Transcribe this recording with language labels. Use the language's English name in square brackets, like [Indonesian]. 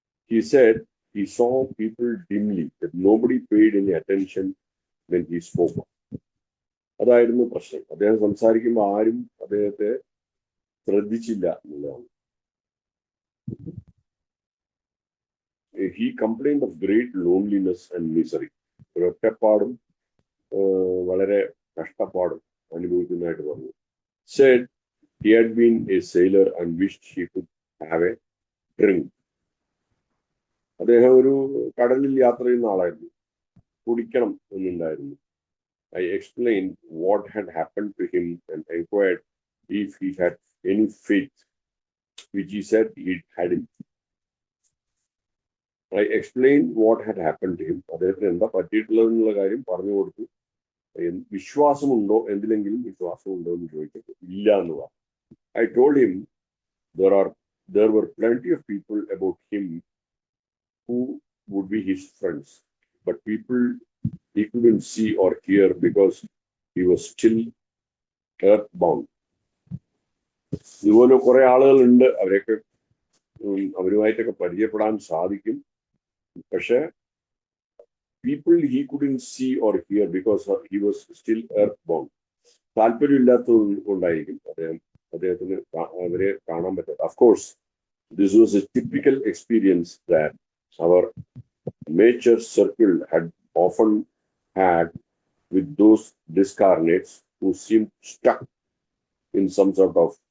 [English] He said he saw people dimly, that nobody paid any attention when he spoke. [Malayalam] അതായിരുന്നു പ്രശ്നം. അദ്ദേഹം സംസാരിക്കുമ്പോൾ ആരും അദ്ദേഹത്തെ ശ്രദ്ധിച്ചില്ല എന്നുള്ളതാണ്. [English] He complained of great loneliness and misery. [Malayalam] ഒറ്റപ്പാടും വളരെ കഷ്ടപ്പാടും അനുഭവിക്കുന്നതായിട്ട് പറഞ്ഞു. [English] Said he had been a sailor and wished he could have a drink. [Malayalam] അദ്ദേഹം ഒരു കടലിൽ യാത്ര ചെയ്യുന്ന ആളായിരുന്നു, കുടിക്കണം എന്നുണ്ടായിരുന്നു. [English] I explained what had happened to him and inquired if he had any faith, which he said he hadn't. I explained what had happened to him. [Malayalam] അദ്ദേഹത്തിന് എന്താ പറ്റിയിട്ടുള്ളതെന്നുള്ള കാര്യം പറഞ്ഞു കൊടുത്തു. വിശ്വാസമുണ്ടോ, എന്തിലെങ്കിലും വിശ്വാസമുണ്ടോ എന്ന് ചോദിച്ചിട്ട് ഇല്ല എന്ന് പറഞ്ഞു. [English] I told him there were plenty of people about him who would be his friends, but people he couldn't see or hear because he was still earthbound. [Malayalam] ഇതുപോലെ കുറെ ആളുകളുണ്ട്, അവരുമായിട്ടൊക്കെ പരിചയപ്പെടാൻ സാധിക്കും. പക്ഷെ [English] people he couldn't see or hear because he was still earthbound. [Malayalam] താല്പര്യമില്ലാത്തത് കൊണ്ടായിരിക്കും അദ്ദേഹത്തിന് അവരെ കാണാൻ പറ്റാത്ത. [English] Of course, this was a typical experience that our nature circle had often had with those discarnates who seemed stuck in some sort of